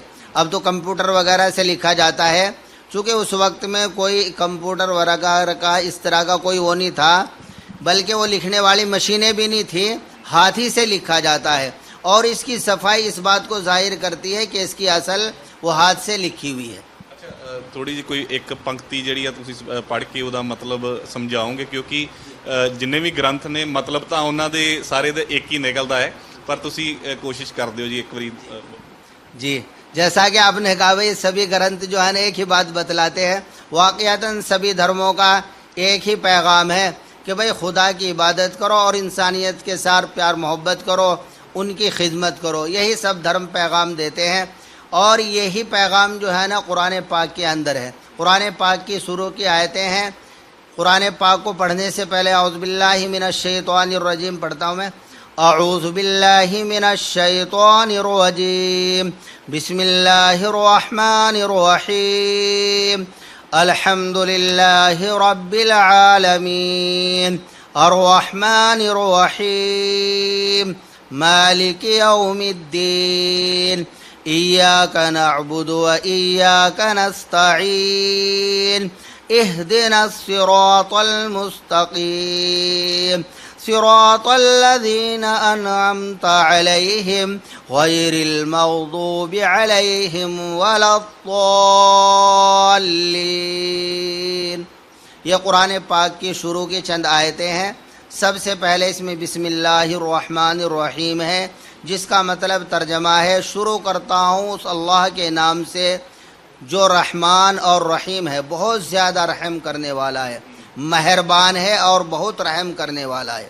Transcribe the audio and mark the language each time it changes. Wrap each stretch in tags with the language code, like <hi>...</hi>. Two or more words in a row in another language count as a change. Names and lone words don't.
<ur>اب تو کمپیوٹر وغیرہ سے لکھا جاتا ہے، چونکہ اس وقت میں کوئی کمپیوٹر وغیرہ کا اس طرح کا کوئی وہ نہیں تھا، بلکہ وہ لکھنے والی مشینیں بھی نہیں تھیں، ہاتھ ہی سے لکھا جاتا ہے، اور اس کی صفائی اس بات کو ظاہر کرتی ہے کہ اس کی اصل وہ ہاتھ سے لکھی ہوئی ہے۔</ur> <pa>ਥੋੜੀ ਜਿਹੀ ਕੋਈ ਇੱਕ ਪੰਕਤੀ ਜਿਹੜੀ ਆ ਤੁਸੀਂ ਪੜ੍ਹ ਕੇ ਉਹਦਾ ਮਤਲਬ ਸਮਝਾਓਗੇ? ਕਿਉਂਕਿ ਜਿੰਨੇ ਵੀ ਗ੍ਰੰਥ ਨੇ ਮਤਲਬ ਤਾਂ ਉਹਨਾਂ ਦੇ ਸਾਰੇ ਦੇ ਇੱਕ ਹੀ ਨਿਕਲਦਾ ਹੈ, ਪਰ ਤੁਸੀਂ ਕੋਸ਼ਿਸ਼ ਕਰਦੇ ਹੋ ਜੀ ਇੱਕ ਵਾਰੀ।</pa> <ur>جی جیسا کہ آپ نے کہا بھائی سبھی گرنتھ جو ہے نا ایک ہی بات بتلاتے ہیں، واقعتاً سبھی دھرموں کا ایک ہی پیغام ہے کہ بھائی خدا کی عبادت کرو اور انسانیت کے ساتھ پیار محبت کرو، ان کی خدمت کرو، یہی سب دھرم پیغام دیتے ہیں، اور یہی پیغام جو ہے نا قرآن پاک کے اندر ہے۔ قرآن پاک کی شروع کی آیتیں ہیں، قرآن پاک کو پڑھنے سے پہلے</ur> <ar>اعوذ باللہ من الشیطان الرجیم</ar> <ur>پڑھتا ہوں میں۔</ur> <ar>اعوذ باللہ من الشیطان الرجیم، بسم اللہ الرحمن الرحیم، الحمد للہ رب العالمین، الرحمن الرحیم، مالک یوم الدین، إياك نعبد وإياك نستعين، اهدنا الصراط المستقيم، صراط الذين أنعمت عليهم غير المغضوب عليهم ولا الضالين۔</ar> <ur>یہ قرآن پاک کی شروع کی چند آیتیں ہیں۔ سب سے پہلے اس میں</ur> <ar>بسم اللہ الرحمن الرحیم</ar> <ur>ہے، جس کا مطلب ترجمہ ہے شروع کرتا ہوں اس اللہ کے نام سے جو رحمان اور رحیم ہے، بہت زیادہ رحم کرنے والا ہے، مہربان ہے اور بہت رحم کرنے والا ہے۔</ur>